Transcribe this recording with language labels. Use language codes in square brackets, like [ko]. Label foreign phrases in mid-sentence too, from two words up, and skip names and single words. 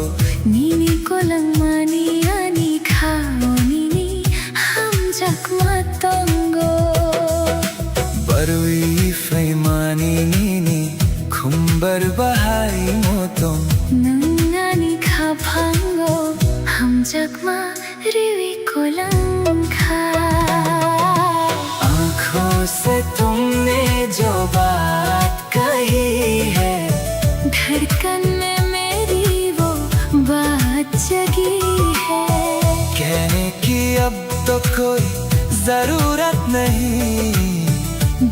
[trp] Nini ko lang mani ani khao nini ham jakma tongo barui fai mani nini khumbar bahai motong nangani kha phango ham jakma riwi ko lang kha [hi] आँखों से तुमने जो बात कही है, धड़कन में मेरी वो बात जगी है। कहने की अब तो कोई जरूरत नहीं।